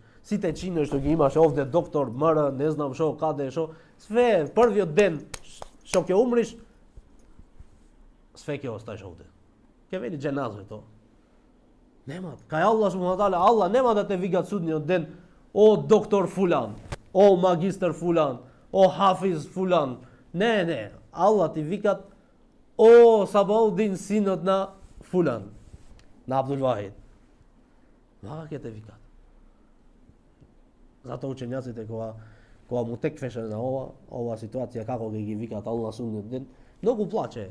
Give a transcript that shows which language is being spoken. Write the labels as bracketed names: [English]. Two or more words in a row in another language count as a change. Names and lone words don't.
[Macedonian] Сите чинои што ги имаш овде, доктор, МР, не знам шо, каде, шо, све, првиот ден што ќе умриш, све ќе остаеш овде. Ќе вели џеназа тоа. Нема, кај [Arabic] الله سبحانه وتعالى, [Macedonian] Аллах нема да те викат судниот ден, о доктор фулан, о магистар фулан, о хафиз фулан. Не, Аллах ти викат, о Сабаудин синот на фулан, на Абдул Вахид. Вака ќе те викат. Затоа учењаците кога му теквеше на ова ситуација како ги викат Аллах судниот ден, многу плаче.